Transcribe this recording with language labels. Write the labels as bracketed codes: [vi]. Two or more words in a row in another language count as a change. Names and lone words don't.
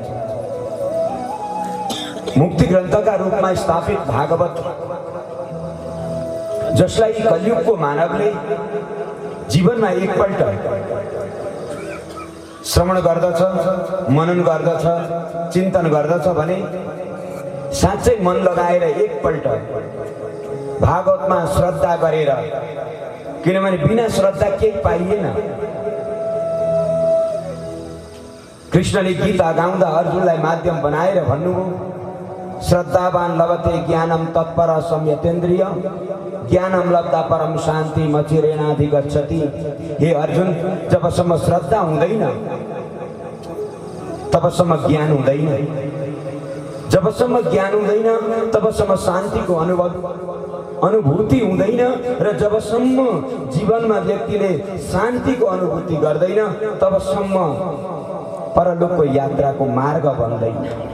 [ne] मुक्ति ग्रन्थका रूपमा स्थापित भागवत, जसलाई कलियुगको मानवले जीवनमा एकपल्ट श्रवण गर्दछ, मनन गर्दछ, चिन्तन गर्दछ भने साँच्चै मन लगाएर एकपल्ट भागवतमा श्रद्धा गरेर, किनभने बिना श्रद्धा केही पाइएन। कृष्णले गीता गाउँदा अर्जुनलाई माध्यम बनाएर भन्नुभयो, [sa] श्रद्धावान लभते ज्ञानम तत्पर संयतेन्द्रिय ज्ञानम लब्धा परम शान्ति मचिरेणाधिगच्छति। [ne] हे अर्जुन, जबसम्म श्रद्धा हुँदैन तबसम्म ज्ञान हुँदैन, जबसम्म ज्ञान हुँदैन तबसम्म शान्तिको अनुभूति हुँदैन, र जबसम्म जीवनमा व्यक्तिले शान्तिको अनुभूति गर्दैन तबसम्म परलोकको यात्राको मार्ग बन्दैन।